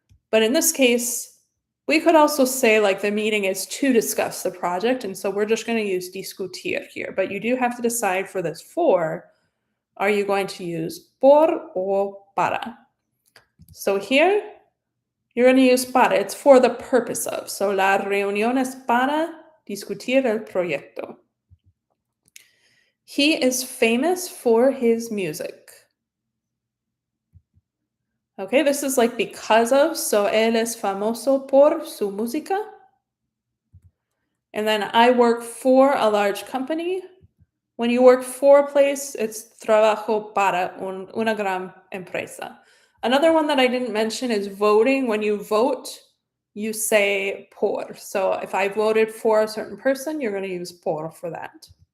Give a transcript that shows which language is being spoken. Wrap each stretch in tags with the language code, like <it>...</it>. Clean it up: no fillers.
<en>But in this case, we could also say like the meeting is to discuss the project. And so we're just going to use discutir here. But you do have to decide for this for, are you going to use por or para? So here, you're going to use para. It's for the purpose of. So</en> <es>la reunión es para discutir el proyecto.</es> <en>He is famous for his music. Okay, this is like because of. So</en> <es>él es famoso por su música.</es> <en>And then I work for a large company. When you work for a place, it's</en> <es>trabajo para una gran empresa.</es> <en>Another one that I didn't mention is voting. When you vote, you say por. So if I voted for a certain person, you're going to use por for that.</en>